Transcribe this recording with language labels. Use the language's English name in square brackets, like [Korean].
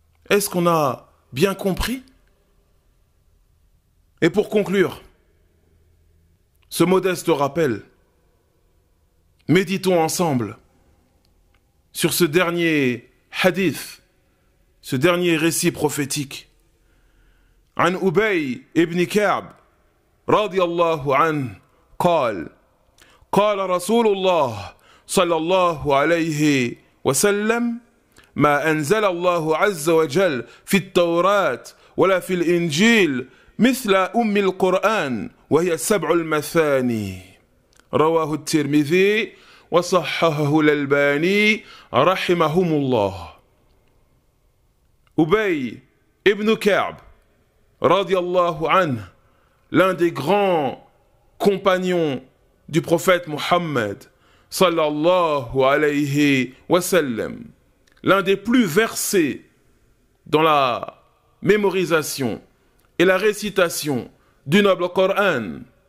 [French] Est-ce qu'on a bien compris? Et pour conclure, ce modeste rappel, méditons ensemble sur ce dernier hadith, ce dernier récit prophétique. [Arabic] عن أبي ابن كعب رضي الله عنه قال قال رسول الله صلى الله عليه وسلم ما أنزل الله عز وجل في التوراة ولا في الإنجيل مثل أم القرآن وهي 7 المثاني رواه الترمذي وصححه الألباني رحمهم الله. [French] Ubay ibn Ka'b [Arabic] radiyallahu anhu, [French] l'un des grands compagnons du prophète Muhammad [Arabic] sallallahu alayhi wa sallam, [French] l'un des plus versés dans la mémorisation et la récitation du noble Coran,